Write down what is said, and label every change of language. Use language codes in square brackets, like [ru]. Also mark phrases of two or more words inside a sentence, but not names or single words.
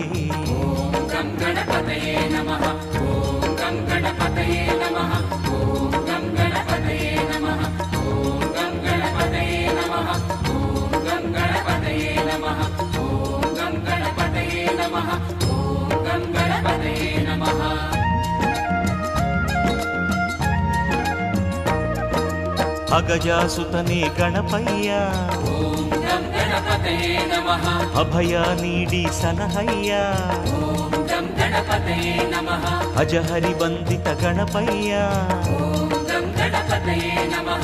[sa] ॐ गं गणपतये नमः ॐ गं गणपतये नमः ॐ गं गणपतये नमः ॐ गं गणपतये नमः ॐ गं गणपतये नमः ॐ गं गणपतये नमः ॐ गं गणपतये नमः [kn] ಅಗಜಾಸುತನೇ ಗಣಪಯ್ಯ [sa] ಓಂ ಗಂ ಗಣಪತಯೇ ನಮಃ [kn] ಅಭಯ ನೀಡಿ ಸಲಹಯ್ಯ [sa] ಓಂ ಗಂ ಗಣಪತಯೇ ನಮಃ [kn] ಅಜಹರಿ ಬಂದಿತ ಗಣಪಯ್ಯ [sa] ಓಂ ಗಂ ಗಣಪತಯೇ ನಮಃ